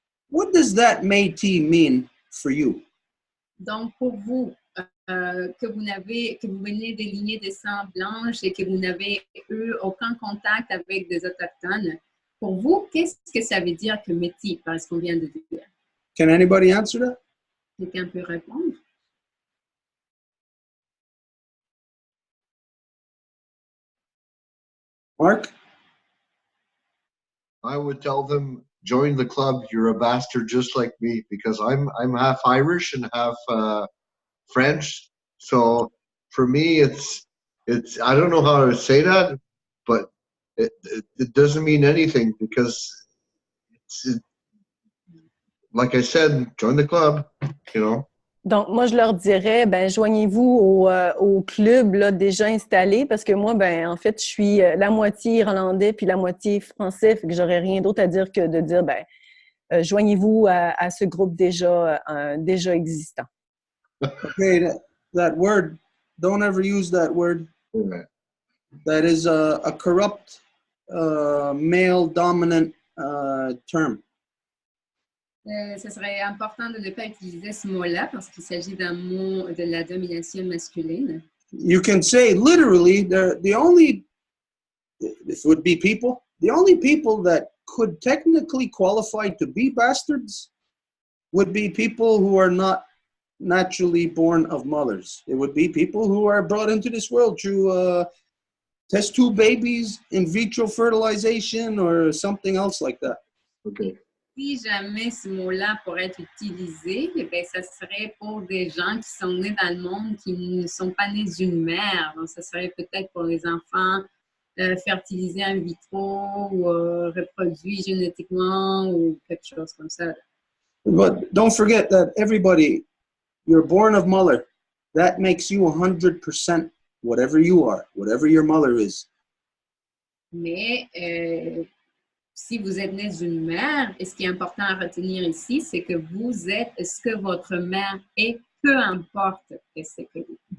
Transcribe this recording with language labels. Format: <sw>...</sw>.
<en>What does that Métis mean for you?</en> <fr>Donc, pour vous, que vous venez des lignées de sang blanches et que vous n'avez eu aucun contact avec des autochtones, pour vous, qu'est-ce que ça veut dire que métis, par ce qu'on vient de dire?</fr> <en>Can anybody answer that?</en> <fr>Quelqu'un peut répondre? Mark?</fr> <en>I would tell them, join the club. You're a bastard just like me, because I'm half Irish and half French. So for me, it's I don't know how to say that, but it doesn't mean anything, because like I said, join the club, you know.</en> <fr>Donc, moi, je leur dirais, ben, joignez-vous au club là, déjà installé, parce que moi, ben, en fait, je suis la moitié irlandais puis la moitié français, fait que j'aurais rien d'autre à dire que de dire, ben, joignez-vous à ce groupe déjà existant.</fr> <en>Okay, that word, don't ever use that word. Yeah. That is a corrupt, male-dominant term.</en> <fr>Ce serait important de ne pas utiliser ce mot-là parce qu'il s'agit d'un mot de la domination masculine.</fr> <en>You can say literally, the only, if it would be people, the only people that could technically qualify to be bastards would be people who are not naturally born of mothers. It would be people who are brought into this world through test tube babies, in vitro fertilization, or something else like that. Okay.</en> <fr>Si jamais ce mot-là pourrait être utilisé, eh bien, ça serait pour des gens qui sont nés dans le monde, qui ne sont pas nés d'une mère. Donc, ça serait peut-être pour les enfants fertilisés in vitro ou reproduits génétiquement ou quelque chose comme ça.</fr> <en>But don't forget that everybody, you're born of mother. That makes you 100% whatever you are, whatever your mother is.</en> <fr>Mais si vous êtes né d'une mère, et ce qui est important à retenir ici, c'est que vous êtes ce que votre mère est, peu importe ce que vous êtes.</fr>